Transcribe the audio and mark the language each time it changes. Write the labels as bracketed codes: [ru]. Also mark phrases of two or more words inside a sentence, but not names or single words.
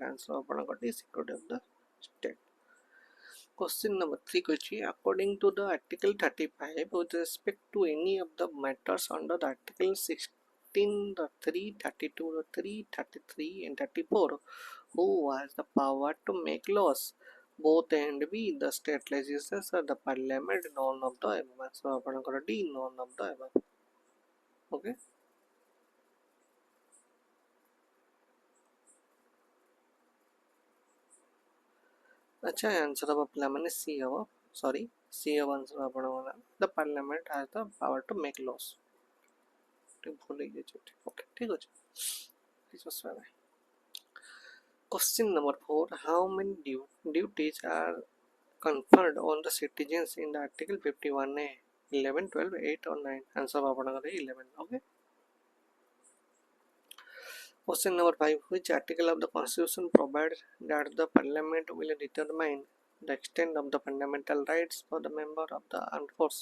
[en] Answer is security of the state. Question number 3 question, according to the article 35 with respect to any of the matters under the article 16 the 3 32 the 3 33 and 34, who has the power to make laws? Both and B, the state legislature, the parliament, none of the above. So ଆପଣଙ୍କର D, none of the above. Okay. [or] ଅଚ୍ଛା, ଆନ୍ସର ଏବେ ପିଲାମାନେ C ହେବ, sorry C ହେବ ଆନ୍ସର ଆପଣଙ୍କର। [en] The parliament has the power to make laws. [or] ଭୁଲ ହେଇଯାଇଛି। ଓକେ, ଠିକ ଅଛି, କିଛି ଅସୁବିଧା ନାହିଁ। [en] Question number 4, how many duties are conferred on the citizens in the article 51A? 11, 12, 8 or 9? Answer ଆପଣଙ୍କର 11. Okay. Question number 5, which article of the constitution provides that the parliament will determine the extent of the fundamental rights for the member of the armed force?